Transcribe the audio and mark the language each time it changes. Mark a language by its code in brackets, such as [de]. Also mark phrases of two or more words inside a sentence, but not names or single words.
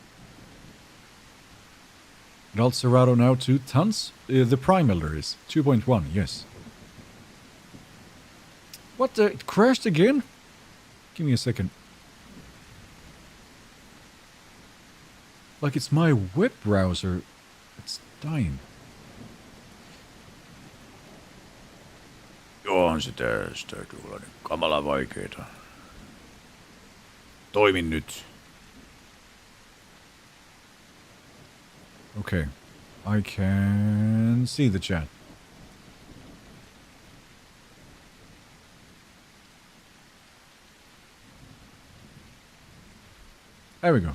[en] Adult Cerato now 2 tons. The Prime Elder is 2.1, yes. What the? It crashed again? Give me a second. Like it's my web browser. It's dying. [fi] On se tästä kyllä niin kamala vaikeeta. Toimin nyt. [en] Okay. I can see the chat. There we go.